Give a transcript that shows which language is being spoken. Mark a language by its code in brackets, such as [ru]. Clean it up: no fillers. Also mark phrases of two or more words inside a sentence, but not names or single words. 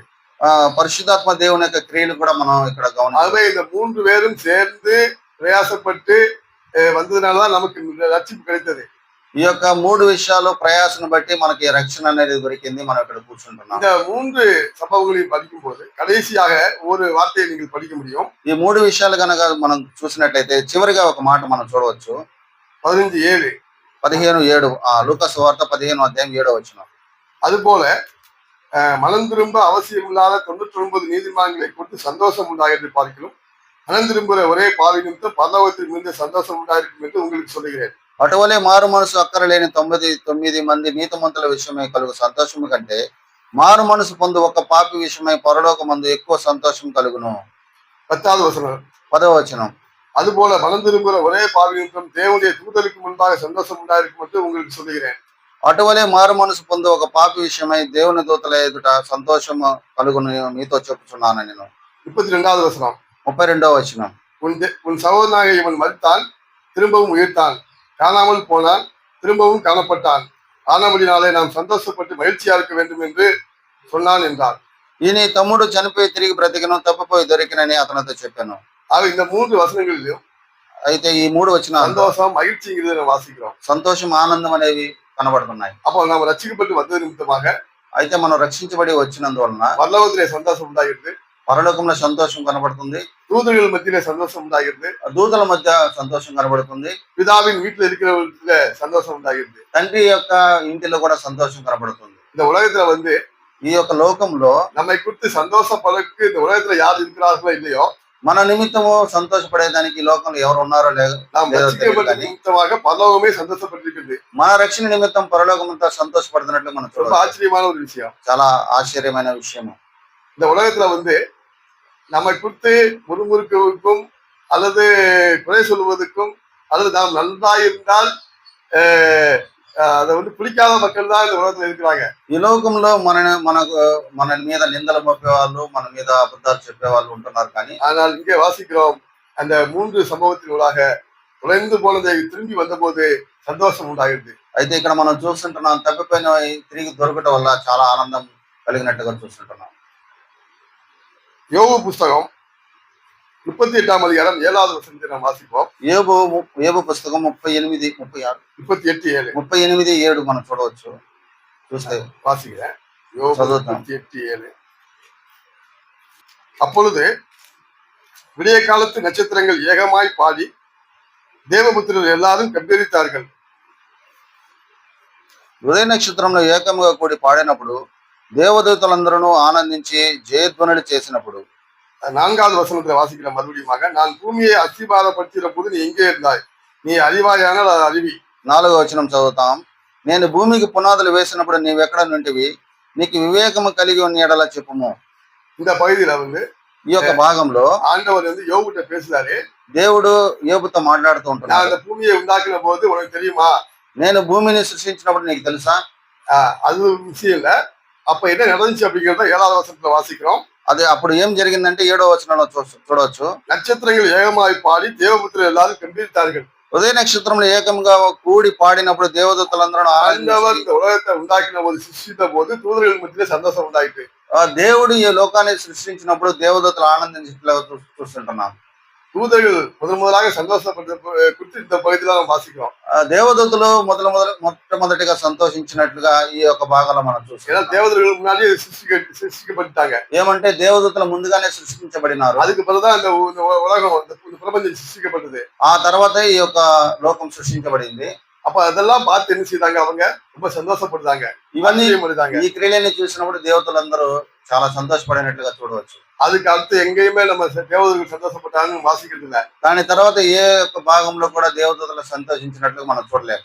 [te] పరిశుద్ధాత్మ దేవుని యొక్క క్రియలు కూడా మనం ఇక్కడ గమనించాలి. [ta] ஆகவே இந்த 3 பேரும் சேர்ந்து பிரயாசப்பட்டு வந்ததுனாலதான் நமக்கு ரட்சிப்பு கிடைத்தது. [te] ఈ యొక్క 3 విషయాలు ప్రయాసను బట్టి మనకి రక్షణ అనేది దొరికింది. మనం ఇక్కడ కూర్చుంటున్నాం. [ta] இந்த 3 சம்பவங்களையும் படிக்கும்போது கடைசியாக ஒரு வார்த்தையை நீங்கள் படிக்க முடியும். [te] ఈ 3 విషయాలు గనక మనం చూసినట్లయితే చివరిగా ఒక మాట మనం చూడవచ్చు. 15:7 15:7 లూకా సువార్త 15:7 [ta] அதுபோல மனம் திரும்ப அவசியம் இல்லாத 99 நீதிமான்களை குறித்து சந்தோஷம் உண்டாகிறது பார்க்கிறோம். மனம் திரும்புகிற ஒரே பாவி நிமித்தம் பரலோகத்தில் மிகுந்த சந்தோஷம் உண்டாயிருக்கும் என்று உங்களுக்கு சொல்லுகிறேன். [te] అటువలే మారు మనసు అక్కరలేని 99 మంది నీతిమంతుల విషయమై కలుగు సంతోషము కంటే మారు మనసు పొందు ఒక పాపి విషయమై పరలోకమందు ఎక్కువ సంతోషం కలుగును. [ta] 10வது வசனம் [te] 10వ వచనం. [ta] அதுபோல மனம் திரும்புகிற ஒரே பாவி நிமித்தம் தேவனுடைய தூதருக்கு முன்பாக சந்தோஷம் உண்டாயிருக்கும் என்று உங்களுக்கு சொல்லுகிறேன். [te] అటువలే మారు మనసు పొందు ఒక పాపి విషయమై దేవుని దూతల ఎదుట సంతోషము కలుగును మీతో చెప్పుచున్నాను నేను. [ta] 32வது வசனம் [te] 32వ వచనం. [ta] உன் சகோதரனாக இவன் மரித்தான், திரும்பவும் உயிர்த்தான், காணாமல் போனான், திரும்பவும் காணப்பட்டான், ஆனபடினாலே நாம் சந்தோஷப்பட்டு மகிழ்ச்சியா இருக்க வேண்டும் என்று சொன்னான் என்றார். [te] ఈ నీ తమ్ముడు చనిపోయి తిరిగి బ్రతికను, తప్పిపోయి దొరికినని అతనితో చెప్పాను. [ta] ஆக இந்த 3 வசனங்களிலும் [te] అయితే ఈ 3 వచనాలు [ta] சந்தோஷம் மகிழ்ச்சிங்கிறத நம்ம வாசிக்கிறோம். [te] సంతోషం ఆనందం అనేవి కనబడుతున్నాయి. [ta] அப்போ நாம் ரட்சிக்கப்பட்டு வந்தது நிமித்தமாக [te] అయితే మనం రక్షించబడి వచ్చినందువలన [ta] பரலோகத்திலே சந்தோஷம் உண்டாகிறது, [te] పరలోకంలో సంతోషం కనబడుతుంది, [ta] தூதர்கள் மத்தியிலே சந்தோஷம் உண்டாகிறது, [te] దూతల మధ్య సంతోషం కనబడుతుంది, [ta] பிதாவின் வீட்டில் இருக்கிறவர்கள சந்தோஷம் உண்டாகிறது. [te] తండ్రి యొక్క ఇంటిలో కూడా సంతోషం కనబడుతుంది. [ta] இந்த உலகத்துல வந்து [te] ఈ యొక్క లోకంలో [ta] நம்மை குறித்து சந்தோஷப்படக்கு இந்த உலகத்துல யார் இருக்கிறார்களோ இல்லையோ, [te] మన నిమిత్తము సంతోషపడేదానికి ఈ లోకంలో ఎవరు ఉన్నారో [ta] நாம் [te] లేదో [ta] ரட்சிக்கப்பட்ட [te] తెలియదు. [ta] நிமித்தமாக பரலோகமே சந்தோஷப்பட்டிருக்கிறது. [te] మన రక్షణ నిమిత్తం పరలోకం అంతా సంతోషపడుతున్నట్లు మనం [ta] ரொம்ப [te] చూడవచ్చు. [ta] ஆச்சரியமான ஒரு விஷயம். [te] చాలా ఆశ్చర్యమైన విషయము. [ta] இந்த உலகத்துல வந்து நம்மை குறித்து முறுமுறுக்குவதற்கும் அல்லது குறை சொல்வதற்கும் அல்லது நாம் நன்றாயிருந்தால் அதை வந்து பிடிக்காத மக்கள் தான் இந்த உலகத்துல இருக்கிறாங்க. [te] ఈ లోకంలో మన మీద నిందలు మోపేవాళ్ళు, మన మీద అబద్ధాలు చెప్పేవాళ్ళు ఉంటున్నారు. కానీ [ta] ஆனால் இங்கே வாசிக்கிறோம், அந்த 3 சம்பவத்தினூடாக தொலைந்து போனதை திரும்பி வந்தபோது சந்தோஷம் உண்டாகிறது. [te] అయితే ఇక్కడ మనం చూస్తుంటున్నాం, తప్పిపోయిన తిరిగి దొరకటం వల్ల చాలా ఆనందం కలిగినట్టుగా చూస్తుంటున్నాం. யோபு புஸ்தகம் 38ஆம் அதிகாரம் 7வது வசனத்தை நாம் வாசிப்போம். యోబు పుస్తకం 38:7 మనం చూడవచ్చు. చూస్తే [ta] வாசிக்கிறேன். யோபு [te] చదువుతాం. 38:7. [ta] அப்பொழுது விடிய காலத்து நட்சத்திரங்கள் ஏகமாய் பாடி தேவபுத்திரர் எல்லாரும் கம்பீரித்தார்கள். [te] ఉదయ నక్షత్రంలో ఏకముగా కూడి పాడినప్పుడు దేవదూతలందరూ ఆనందించి జయధ్వనులు చేసినప్పుడు. [ta] 4வது வசனத்துல வாசிக்கிற மறுபடியுமாக, நான் பூமியை அஸ்திபாரப்படுத்திற போது நீ எங்கே இருந்தாய், நீ அறிவாயானால் அது அறிவி. [te] 4వ వచనం చదువుతాం. నేను భూమికి పునాదులు వేసినప్పుడు నీవెక్కడ నుంటివి, నీకు వివేకము కలిగి ఉన్న ఎడల చెప్పుము. [ta] இந்த பகுதியில வந்து [te] ఈ యొక్క భాగంలో [ta] ஆண்டவர் வந்து யோபுட்ட பேசுறாரு. [te] దేవుడు యోబుతో మాట్లాడుతూ [ta] நான் [te] ఉంటున్నాడు. [ta] அந்த பூமியை உண்டாக்கின போது உனக்கு தெரியுமா, [te] నేను భూమిని సృష్టించినప్పుడు నీకు తెలుసా? [ta] அது விஷயம் இல்ல. அப்ப என்ன நடந்துச்சு அப்படிங்கிறத 7வது வசனத்துல வாசிக்கிறோம். [te] అది అప్పుడు ఏం జరిగిందంటే 7వ వచనంలో చూడవచ్చు. [ta] நட்சத்திரங்கள் ஏகமாய் பாடி தேவபுத்திரர் எல்லாரும் கம்பீரித்தார்கள். [te] ఉదయ నక్షత్రంలో ఏకంగా కూడి పాడినప్పుడు దేవదూతలందరూ [ta] ஆண்டவர் [te] ఆనందించి, [ta] இந்த உலகத்தை உண்டாக்கின போது சிருஷ்டித்த போது தூதர்கள் மத்தியிலே சந்தோஷம் உண்டாயிட்டு. [te] దేవుడు ఈ లోకాన్ని సృష్టించినప్పుడు దేవదూతలు ఆనందించినట్లుగా చూస్తుంటున్నాం. [ta] தூதர்கள் முதலாக சந்தோஷப்பட்ட குறித்து இந்த பகுதியில நாம் வாசிக்கிறோம். [te] దేవదూతలు మొట్టమొదటిగా సంతోషించినట్లుగా ఈ యొక్క భాగంలో మనం [ta] ஏன்னா [te] చూస్తున్నాం. [ta] தேவதர்கள் முன்னாடியே சிருஷ்டிக்கப்பட்டாங்க. [te] ఏమంటే దేవదూతలు ముందుగానే సృష్టించబడినారు. [ta] அதுக்கு பிறகுதான் இந்த உலகம், இந்த பிரபஞ்சம் சிருஷ்டிக்கப்பட்டது. [te] ఆ తర్వాత ఈ యొక్క లోకం సృష్టించబడింది. [ta] அப்ப அதெல்லாம் பார்த்து என்ன செய்தாங்க, அவங்க ரொம்ப சந்தோஷப்படுறாங்க, [te] ఇవన్నీ [ta] ஆச்சரியப்படுறாங்க. [te] ఈ క్రియలని చూసినప్పుడు దేవతలందరూ చాలా సంతోషపడినట్లుగా చూడవచ్చు. [ta] அதுக்கு அடுத்து எங்கேயுமே நம்ம தேவதர்கள் சந்தோஷப்பட்டாங்கன்னு வாசிக்கிறது இல்ல. [te] దాని తర్వాత ఏ యొక్క భాగంలో కూడా దేవదూతలు సంతోషించినట్లుగా మనం చూడలేము.